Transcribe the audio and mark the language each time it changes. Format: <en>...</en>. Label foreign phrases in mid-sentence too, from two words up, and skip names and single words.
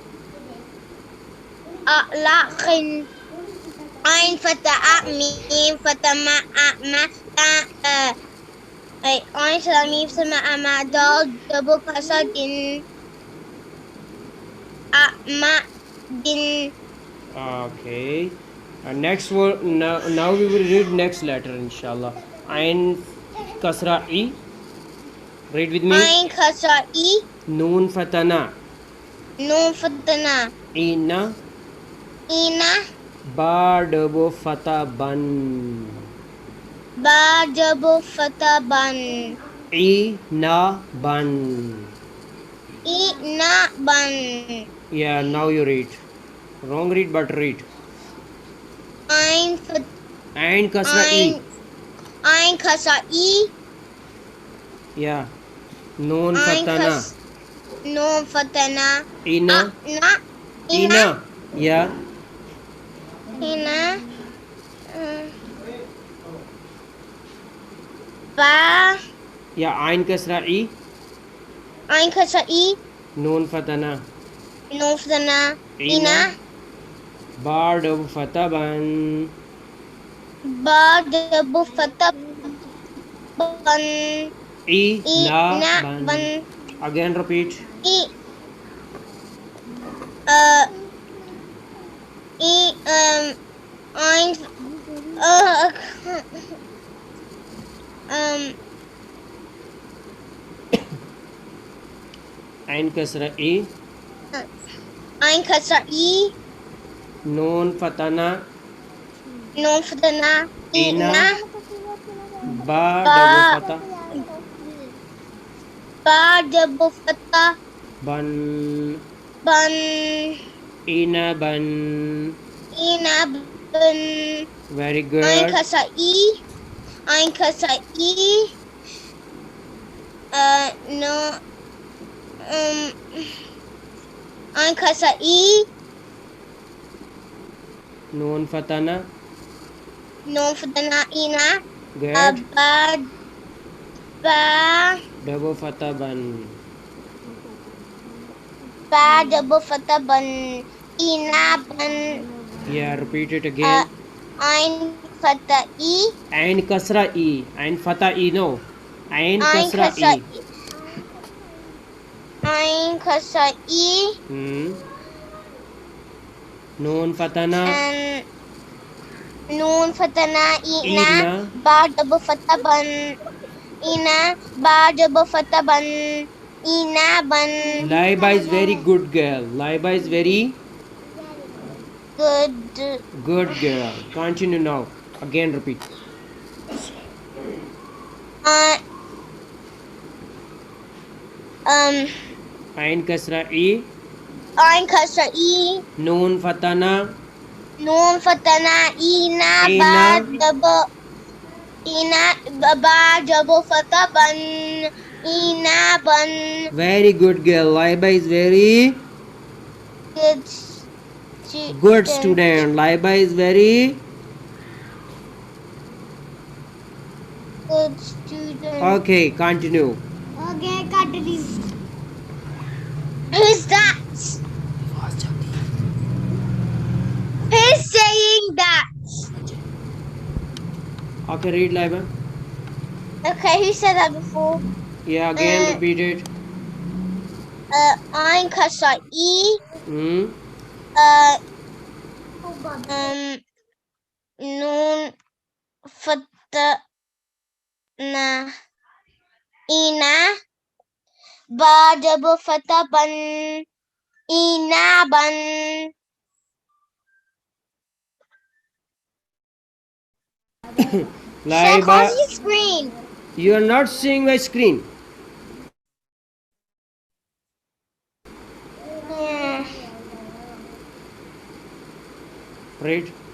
<ar>لا خين عين فتحة ميم فتحة مَ عين فتحة ميم سما مَ دال double كسرين دِن.</ar> <en>Okay. Next word. Now we will read next letter, inshallah.</en> <ar>عين كسرة إ.</ar> <en>Read with me.</en> <ar>عين كسرة إ. نون فتحتان. نون فتحتان. عِنَ. عِنَ. باء double فتحة بًا. باء double فتحة بًا. عِنَ بًا. عِنَ بًا.</ar> <en>Yeah, now you read. Wrong read, but read.</en> <ar>Ain كسرة إ. عين كسرة إ. Yeah. نون فتحتان. نون فتحتان. عِنَ. عِنَ.</ar> <en>Yeah.</en> <ar>عِنَ. باء.</ar> <en>Yeah.</en> <ar>عين كسرة إ. عين كسرة إ. نون فتحتان. نون فتحتان. عِنَ. باء double فتحة بًا. باء double فتحة بًا. عِنَ بًا. بًا.</ar> <en>Again repeat.</en> <ar>عين كسرة إ. عين كسرة إ. نون فتحتان. نون فتحتان. عِنَ. باء double فتحة. باء double فتحة بًا. بًا. عِنَ بًا. عِنَ بًا.</ar> <en>Very good.</en> <ar>عين كسرة إ. عين كسرة إ. No. عين كسرة إ. نون فتحتان. نون فتحتان. عِنَ.</ar> <en>Good.</en> <ar>باء Double فتحة بًا. باء double فتحة بًا. عِنَ بًا.</ar> <en>Yeah, repeat it again.</en> <ar>عين فتحة إ. عين كسرة إ. عين فتحة إ, no. عين كسرة إ. عين كسرة إ. نون فتحتان. نون فتحتان. عِنَ. باء double فتحة بًا. عِنَ. باء double فتحة بًا. عِنَ بًا.</ar> <en>Laiba is very good girl. Laiba is very good girl. Continue now. Again repeat.</en> <ar>عين كسرة إ. عين كسرة إ. نون فتحتان. نون فتحتان. عِنَ. باء double. عِنَ. باء double فتحة بًا. عِنَ بًا.</ar> <en>Very good girl. Laiba is very good student. Laiba is very good student. okay. Continue. Okay, continue. Who's that? Who's saying that? Okay, read Laiba. Okay, who said that before? Yeah, again repeat it.</en> <ar>عين كسرة إ. نون فتحتان. عِنَ. باء double فتحة بًا. عِنَ بًا.</ar> <en>Laiba, your screen. you are not seeing my screen. Yeah. Read.</en>